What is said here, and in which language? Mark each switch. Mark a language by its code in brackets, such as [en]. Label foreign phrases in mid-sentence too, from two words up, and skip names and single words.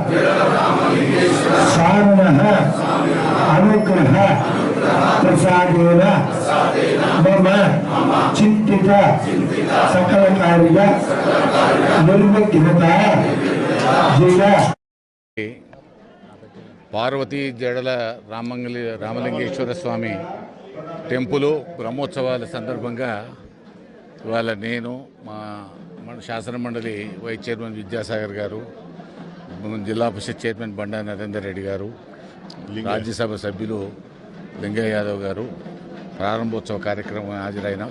[sa] स्वामिनः अनुग्रह प्रसादेन मम चिंतित सकल कार्य निर्विघ्नता जय [te] పార్వతీ జడల రామలింగేశ్వర స్వామి టెంపుల్ బ్రహ్మోత్సవాల సందర్భంగా ఇవాళ నేను మన శాసన మండలి [en] vice chairman [te] విద్యాసాగర్ గారు, జిల్లా పరిషత్ చైర్మన్ బండా నరేందర్ రెడ్డి గారు, రాజ్యసభ సభ్యులు లింగయ్య యాదవ్ గారు ప్రారంభోత్సవ కార్యక్రమం హాజరైనాం.